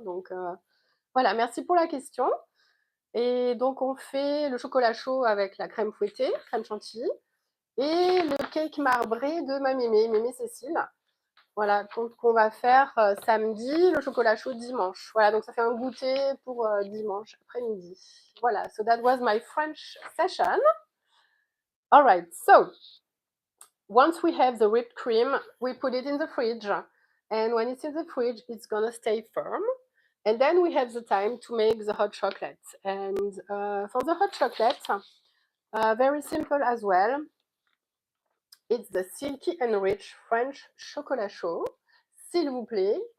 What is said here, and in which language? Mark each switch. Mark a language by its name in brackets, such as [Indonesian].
[French] Donc voilà, merci pour la question. Et donc on fait le chocolat chaud avec la crème fouettée, crème chantilly, et le cake marbré de ma mémé Cécile. Voilà, qu'on va faire samedi, le chocolat chaud dimanche. Voilà, donc ça fait un goûter pour dimanche après-midi. [English] Voilà, so that was my French session. All right, so once we have the whipped cream, we put it in the fridge. And when it's in the fridge, it's gonna stay firm. And then we have the time to make the hot chocolate. And for the hot chocolate, very simple as well. It's the silky and rich French [French] chocolat chaud, s'il vous plaît.